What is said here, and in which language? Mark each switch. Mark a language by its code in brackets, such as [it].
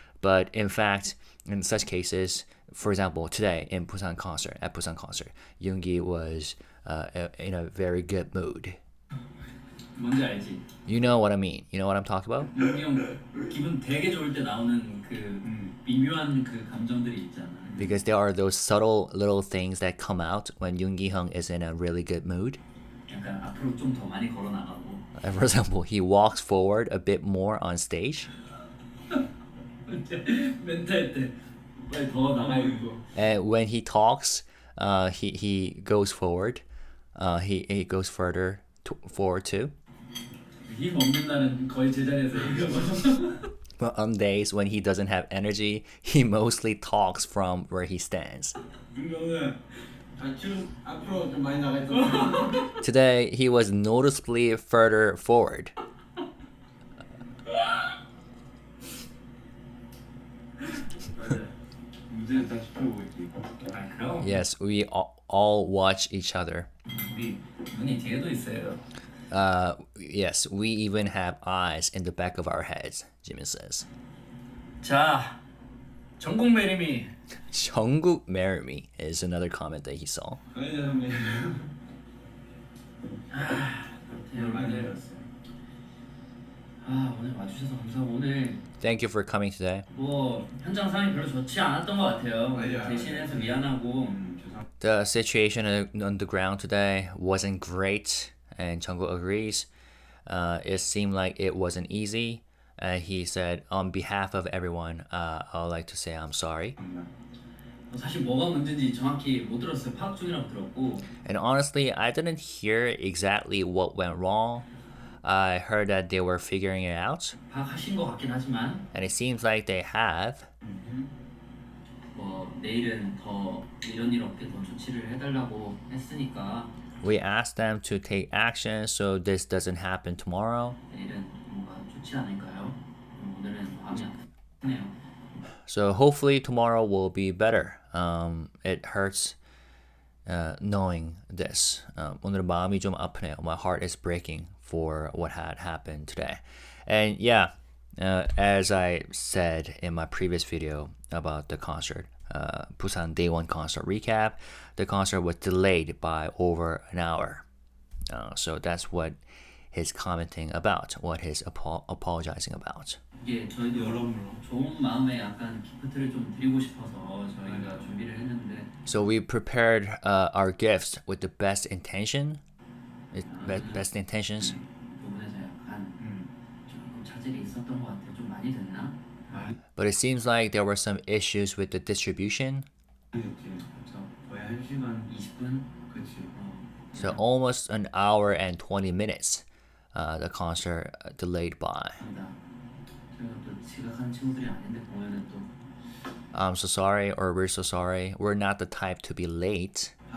[en] But in fact, in such cases, for example, today at Busan concert, Yoongi was in a very good mood. [ko] 뭔지 알지? [en] You know what I mean? You know what I'm talking about? [ko] 윤기 형 기분 되게 좋을 때 나오는 그 미묘한 그 감정들이 있잖아. [en] Because there are those subtle little things that come out when Yoongi Hyung is in a really good mood. [ko] 약간 앞으로 좀 더 많이 걸어 나가고. [en] For example, he walks forward a bit more on stage. [ko] 멘트 할 때 빨리 더 나가고. [en] And when he talks, he goes forward. He goes forward too. [ko] 힘 없는 날은 거의 제자리에서 얘기하고. [en] But on days when he doesn't have energy, he mostly talks from where he stands. [ko] 윤경은 지금 앞으로 좀 많이 나가있던. [en] Today, he was noticeably further forward. [ko] 문제는 다 지켜보고 있지. 아 그럼. [en] Yes, we all watch each other. [ko] 우리 눈이 뒤에도 있어요. [en] Yes, we even have eyes in the back of our heads, Jimin says. [ko] 자, 전국 매림이. [en] Jungkook marry me is another comment that he saw. [ko] 가이드 선배. 여러분들. 오늘 와주셔서 감사하고 오늘 [en] Thank you for coming today. [ko] 뭐 현장 상황이 별로 좋지 않았던 것 같아요. 맞아요. 대신해서 미안하고. 죄송. [en] The situation on the ground today wasn't great, and Jungkook agrees. It seemed like it wasn't easy. He said, on behalf of everyone, I would like to say I'm sorry. [ko] 사실 뭐가 문제인지 정확히 못 들었어요. 파악 중이라고 들었고. [en] And honestly, I didn't hear exactly what went wrong. I heard that they were figuring it out, [ko] 파악하신 것 같긴 하지만 [en] and it seems like they have. [ko] 뭐 내일은 더 이런 일 없게 더 조치를 해달라고 했으니까 [en] We asked them to take action so this doesn't happen tomorrow. [ko] 내일은 뭔가 좋지 않을까요? 오늘은 마음이 아프네요. [en] So hopefully tomorrow will be better. It hurts knowing this. [ko] 오늘 마음이 좀 아프네요. [en] My heart is breaking for what had happened today. And yeah, as I said in my previous video about the concert, Busan Day 1 concert recap, the concert was delayed by over an hour. So that's what he's commenting about, what he's apologizing about. [ko] 이게 저희도 여러모로 좋은 마음에 약간 기프트를 좀 드리고 싶어서 저희가 준비를 했는데 [en] So we prepared our gifts with the best intention, best intentions. [ko] 부분에서 약간 조금 차질이 있었던 것 같아요. 좀 많이 됐나? [en] But it seems like there were some issues with the distribution. [ko] 됐지. 그래서 거의 1시간 20분? 그치. [en] So almost an hour and 20 minutes. The concert delayed by. [ko] 아니다. 저희가 또 지각한 친구들이 아닌데 보면은 또 [en] I'm so sorry, or we're so sorry. We're not the type to be late.